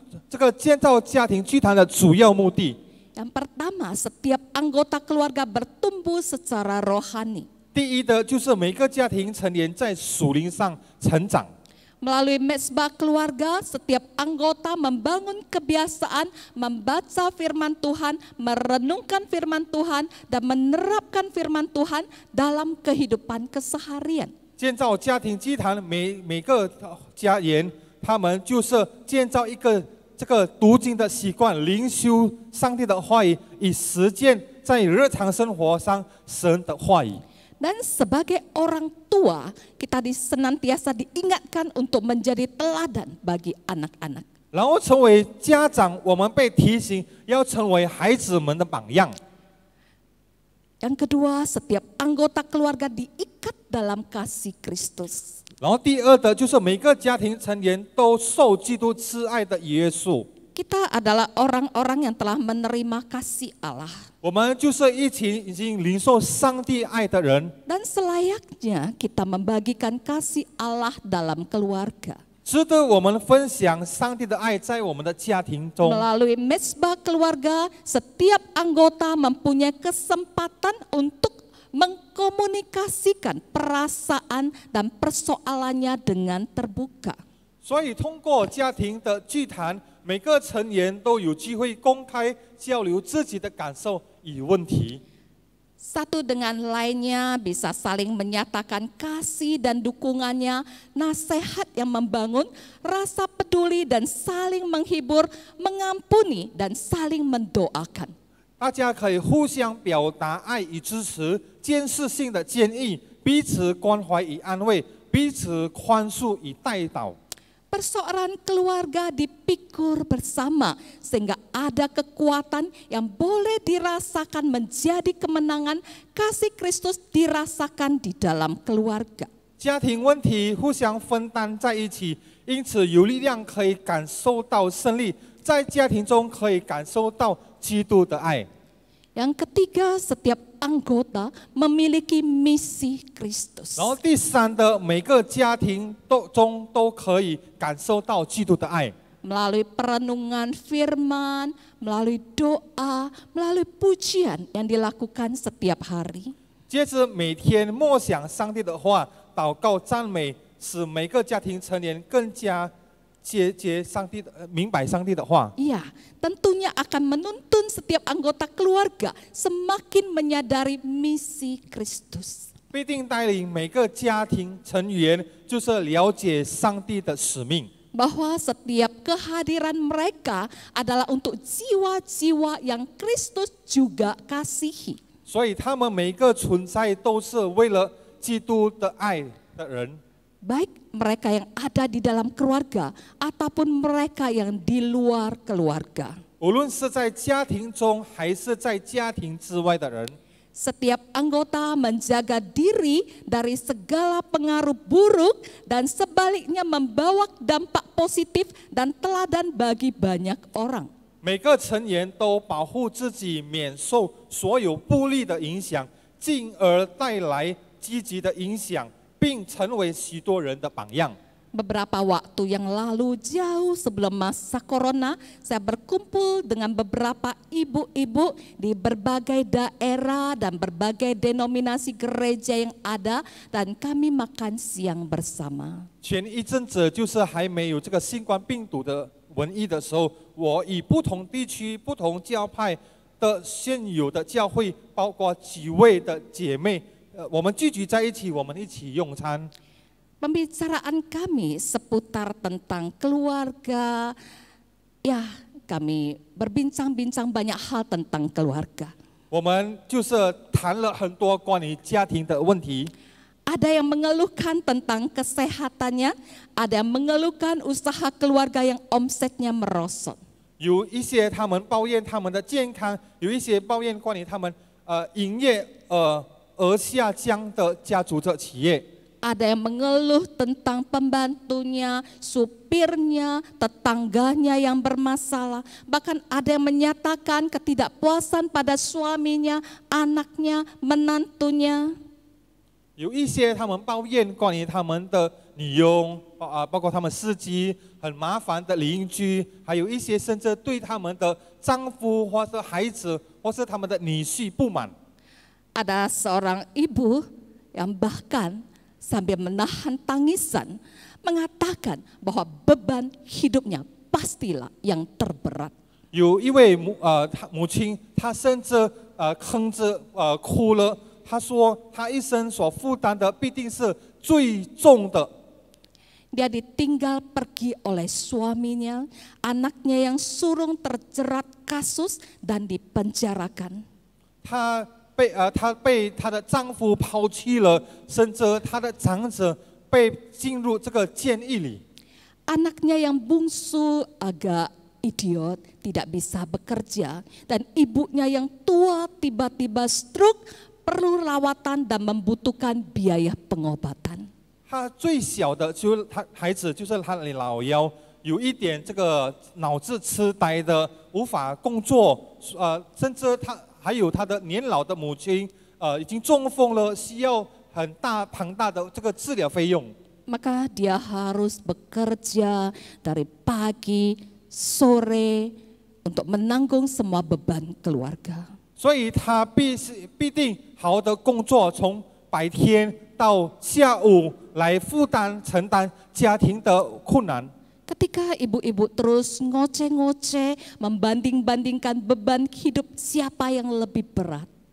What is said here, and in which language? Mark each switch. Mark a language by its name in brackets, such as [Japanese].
[Chinese] 这个建造家庭祭坛的主要目的， [Indonesian] Yang pertama, setiap anggota keluarga bertumbuh secara rohani. [Chinese] 第一的就是每个家庭成员在属灵上成长。 [Indonesian] Melalui mezbah keluarga, setiap anggota membangun kebiasaan membaca firman Tuhan, merenungkan firman Tuhan, dan menerapkan firman Tuhan dalam kehidupan keseharian. [Chinese] 建造家庭祭坛，每个家人，他们就是建造一个这个读经的习惯，灵修上帝的话语，以实践在日常生活上神的话语。 [Indonesian] Dan sebagai orang tua, kita senantiasa diingatkan untuk menjadi teladan bagi anak-anak. [Chinese] 然后成为家长，我们被提醒要成为孩子们的榜样。 [Indonesian] Yang kedua, setiap anggota keluarga diikat dalam kasih Kristus. [Chinese] 然后第二的就是每个家庭成员都受基督挚爱的耶稣。 [Indonesian] Kita adalah orang-orang yang telah menerima kasih Allah. [Chinese] 我们就是一群已经领受上帝爱的人， [Indonesian] Dan selayaknya kita membagikan kasih Allah dalam keluarga. [Chinese] 值得我们分享上帝的爱在我们的家庭中。 [Indonesian] Melalui mezbah keluarga, setiap anggota mempunyai kesempatan untuk mengkomunikasikan perasaan dan persoalannya dengan terbuka. [Chinese] 所以通过家庭的祭坛，每个成员都有机会公开交流自己的感受与问题。 [Indonesian] Satu dengan lainnya bisa saling menyatakan kasih dan dukungannya, nasihat yang membangun, rasa peduli dan saling menghibur, mengampuni dan saling mendoakan. [Chinese] 大家可以互相表达爱与支持，建设性的建议，彼此关怀与安慰，彼此宽恕与代祷。 [Indonesian] Persoalan keluarga dipikul bersama sehingga ada kekuatan yang boleh dirasakan menjadi kemenangan kasih Kristus dirasakan di dalam keluarga. [Chinese] 家庭问题互相分担在一起，因此有力量可以感受到胜利，在家庭中可以感受到基督的爱。 [Indonesian] Yang ketiga, setiap anggota memiliki misi Kristus. [Chinese] 然后第三的每个家庭中都可以感受到基督的爱。 [Indonesian] Melalui perenungan firman, melalui doa, melalui pujian yang dilakukan setiap hari. [Chinese] 接着每天默想上帝的话，祷告赞美，使每个家庭成员更加上帝的明白上帝的话。 [Indonesian] Iya, tentunya akan menuntun setiap anggota keluarga semakin menyadari misi Kristus. [Chinese] 必定带领每个家庭成员，就是了解上帝的使命。 [Indonesian] Bahwa setiap kehadiran mereka adalah untuk jiwa-jiwa yang Kristus juga kasihi. [Chinese] 所以他们每一个存在都是为了基督的爱的人。 [Indonesian] Baik mereka yang ada di dalam keluarga ataupun mereka yang di luar keluarga. [Chinese] 无论是在家庭中还是在家庭之外的人， [Indonesian] Setiap anggota menjaga diri dari segala pengaruh buruk dan sebaliknya membawa dampak positif dan teladan bagi banyak orang. [Chinese] 每个成员都保护自己免受所有不利的影响，进而带来积极的影响，并成为许多人的榜样。 [Indonesian] Beberapa waktu yang lalu jauh sebelum masa corona, saya berkumpul dengan beberapa ibu-ibu di berbagai daerah dan berbagai denominasi gereja yang ada dan kami makan siang bersama. [Chinese] 前一阵子就是还没有这个新冠病毒的瘟疫的时候，我以不同地区、不同教派的现有的教会，包括几位的姐妹，我们聚集在一起，我们一起用餐。 [Indonesian] Pembicaraan kami seputar tentang keluarga, ya kami berbincang-bincang banyak hal tentang keluarga. [Chinese] 我们就是谈了很多关于家庭的问题。 [Indonesian] Ada yang mengeluhkan tentang kesehatannya, ada yang mengeluhkan usaha keluarga yang omsetnya merosot. [Chinese] 有一些他们抱怨他们的健康，有一些抱怨关于他们营业额下降的家族的企业。 [Indonesian] Ada yang mengeluh tentang pembantunya, supirnya, tetangganya yang bermasalah. Bahkan ada yang menyatakan ketidakpuasan pada suaminya, anaknya, menantunya. [Chinese] 有一些他们抱怨关于他们的女佣包括他们司机很麻烦的邻居，还有一些甚至对他们的丈夫或是孩子或是他们的女婿不满。 [Indonesian] Ada seorang ibu yang bahkan sambil menahan tangisan mengatakan bahwa beban hidupnya pastilah yang terberat. [Chinese] 有一位母亲，她甚至哼着哭了。她说，她一生所负担的必定是最重的。 [Indonesian] Dia ditinggal pergi oleh suaminya, anaknya yang surung terjerat kasus dan dipenjarakan. [Chinese] 她被她的丈夫抛弃了，甚至她的长子被进入这个监狱里。 [Indonesian] Anaknya yang bungsu agak idiot, tidak bisa bekerja, dan ibunya yang tua tiba-tiba stroke, perlu rawatan dan membutuhkan biaya pengobatan. [Chinese] 他最小的就是他孩子，就是他的老幺，有一点这个脑子痴呆的，无法工作，甚至他还有他的年老的母亲，已经中风了，需要很庞大的这个治疗费用。 [Indonesian] Maka dia harus bekerja dari pagi, sore untuk menanggung semua beban keluarga. [Chinese] 所以他必定好好的工作，从白天到下午来负担承担家庭的困难。 [Indonesian] Ketika ibu-ibu terus ngoceh-ngoceh, membanding-bandingkan beban hidup siapa yang lebih berat.